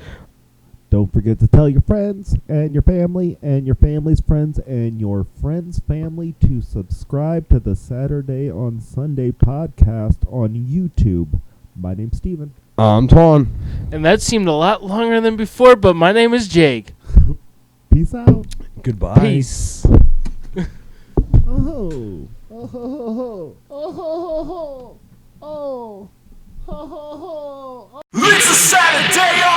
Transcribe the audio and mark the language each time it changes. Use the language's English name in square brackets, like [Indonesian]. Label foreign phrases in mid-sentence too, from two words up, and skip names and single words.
[English] Don't forget to tell your friends and your family and your family's friends and your friends' family to subscribe to the Saturday on Sunday podcast on YouTube. My name's Steven. I'm Twan. And that seemed a lot longer than before, but my name is Jake. Peace out. Goodbye. Peace. Oh. Oh ho ho ho. Oh ho ho ho. Oh. Ho ho ho. It's a Saturday